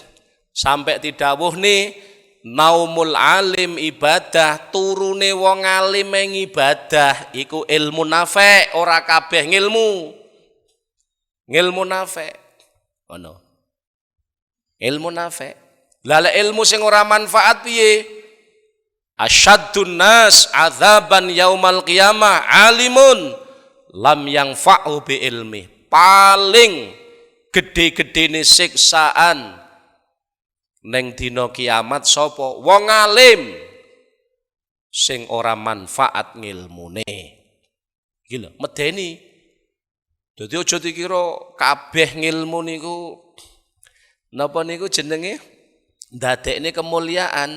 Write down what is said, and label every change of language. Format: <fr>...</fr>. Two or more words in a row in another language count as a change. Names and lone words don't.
<jv>Sampai didhawuhne</jv> <ar>نوم العالم عبادة,</ar> <jv>turune wong alim ing ibadah iku ilmu nafi', ora kabeh ngilmu. Ngilmu nafi'. Ngono. Ilmu nafi'. Lah ilmu sing ora manfaat piye?</jv> <ar>أشد الناس عذابا يوم القيامة عالم لم ينتفع بعلمه.</ar> <jv>Paling gede-gedene siksaan neng dina kiamat sapa? Wong alim sing ora manfaat ngilmune. Iki lho, medeni. Dadi aja dikira kabeh ngilmu niku napa niku jenenge ndadekne kemuliaan.</jv>